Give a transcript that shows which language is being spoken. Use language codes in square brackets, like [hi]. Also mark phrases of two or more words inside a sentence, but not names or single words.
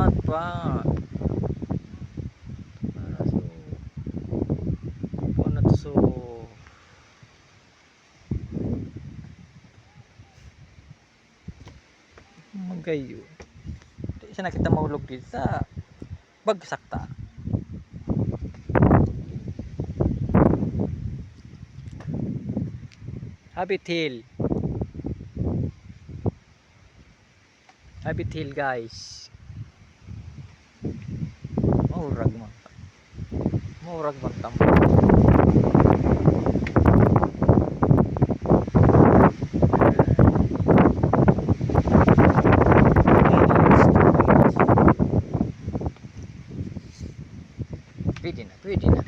[bik] Para so. Ano to so? Magayo. Di sana kita mahulog dito sa bagsak ta. Habit Hill. Habit Hill guys. Maurag man. Maurag man tam. Pwede na.